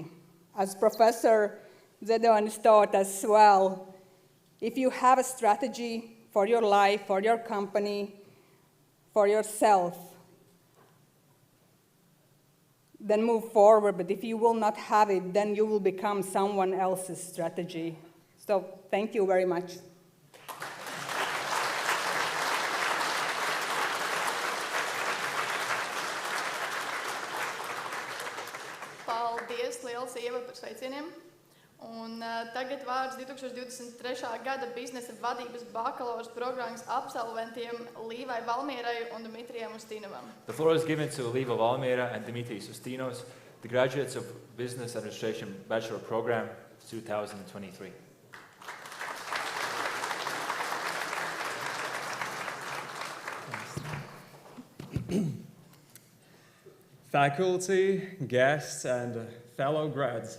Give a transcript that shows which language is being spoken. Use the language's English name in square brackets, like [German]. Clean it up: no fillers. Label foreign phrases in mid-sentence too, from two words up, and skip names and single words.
[English] As Professor Zedonis taught us well, if you have a strategy for your life, for your company, for yourself, then move forward. But if you will not have it, then you will become someone else's strategy. So thank you very much. [Latvian] Paldies, liels Ieva par sveicieniem. Un tagad vārds 2023. Gada biznesa vadības bakalaura programmas absolventiem Līvai Valmierai un Dimitrijam Ustinovam. [English] The floor is given to Liva Valmiera and Dimitris Ustinos, the graduates of Business Administration Bachelor Program 2023. Faculty, guests, and fellow grads.